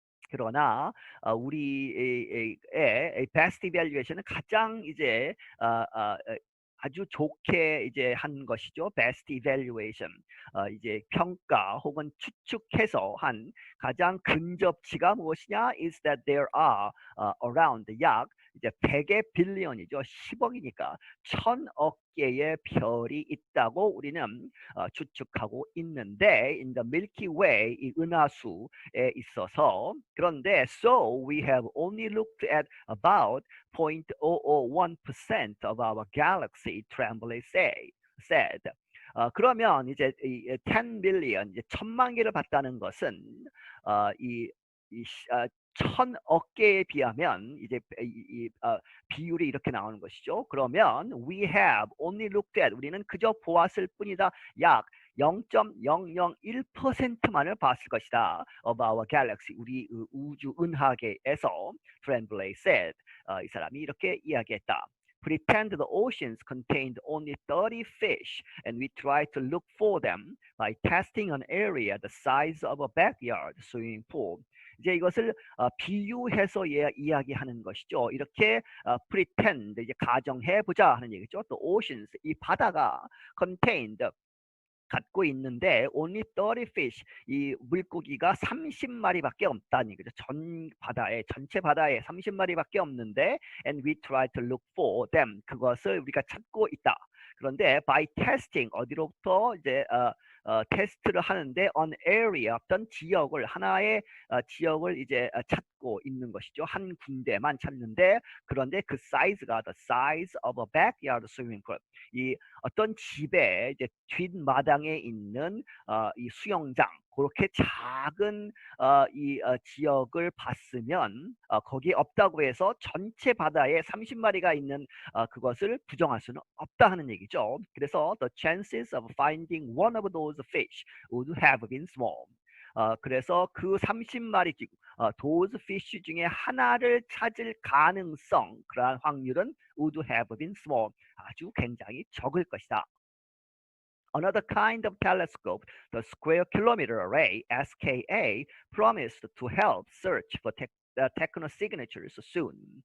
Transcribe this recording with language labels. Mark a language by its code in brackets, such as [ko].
[ko] 그러나 우리의 best evaluation은 가장 이제 아주 좋게 이제 한 것이죠. best evaluation, 이제 평가 혹은 추측해서 한 가장 근접치가 무엇이냐? [en] is that there are around [ko] 약 이제 100의 빌리언이죠. 10억이니까 1000억 개의 별이 있다고 우리는 추측하고 있는데 [en] in the Milky Way, [ko] 이 은하수에 있어서. 그런데 [en] so we have only looked at about 0.001% of our galaxy, Tremblay said. [ko] 그러면 이제 10 billion, 이제 1000만 개를 봤다는 것은 이 1000억 개에 비하면 이제 비율이 이렇게 나오는 것이죠. 그러면 [en] we have only looked at, [ko] 우리는 그저 보았을 뿐이다. 약 0.001%만을 봤을 것이다. [en] of our galaxy, [ko] 우리 우주 은하계에서. [en] Tremblay said, [ko] 이 사람이 이렇게 이야기했다. [en] Pretend the oceans contained only 30 fish, and we tried to look for them by testing an area the size of a backyard swimming pool. [ko] 이제 이것을 비유해서 이야기하는 것이죠. 이렇게 pretend, 이제 가정해보자 하는 얘기죠. 또 oceans, 이 바다가 contained, 갖고 있는데 [en] only 30 fish, [ko] 이 물고기가 30마리밖에 없다는 얘기죠. 전체 바다에 30마리밖에 없는데 [en] and we try to look for them, [ko] 그것을 우리가 찾고 있다. 그런데 [en] by testing, [ko] 어디로부터 이제 테스트를 하는데 [en] on area, [ko] 어떤 지역을, 하나의 지역을 이제 찾고 있는 것이죠. 한 군데만 찾는데, 그런데 그 사이즈가 [en] the size of a backyard swimming pool, [ko] 이 어떤 집의 이제 뒷마당에 있는 이 수영장, 그렇게 작은 이 지역을 봤으면 거기에 없다고 해서 전체 바다에 30마리가 있는 그것을 부정할 수는 없다 하는 얘기죠. 그래서 [en] the chances of finding one of those fish would have been small. [ko] 그래서 그 30마리 those fish 중에 하나를 찾을 가능성, 그러한 확률은 [en] would have been small, [ko] 아주 굉장히 적을 것이다. [en] Another kind of telescope, the Square Kilometer Array (SKA), promised to help search for technosignatures soon.